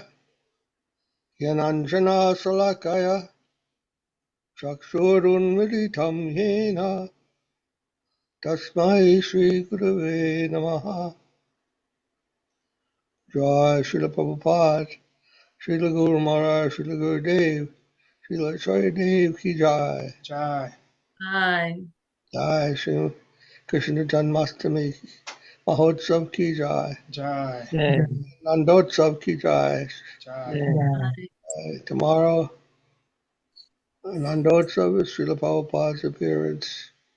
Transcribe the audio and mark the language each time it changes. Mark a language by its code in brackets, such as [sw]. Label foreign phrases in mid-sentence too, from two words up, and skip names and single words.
[sa] ज्ञानाञ्जनशलाकया चक्षुरुन्मीलितं येन तस्मै श्रीगुरवे नमः. [hi] जय श्रील प्रभुपाद, श्रील गुरु महाराज, श्रील गुरुदेव, श्रील आचार्य देव की जय. Jai. [en] Hi. [hi] जय श्री कृष्ण जन्माष्टमी महोत्सव की जय. Jai. नन्दोत्सव की जय. Jai. [en] Tomorrow, Nandotsav is Srila Prabhupada's appearance.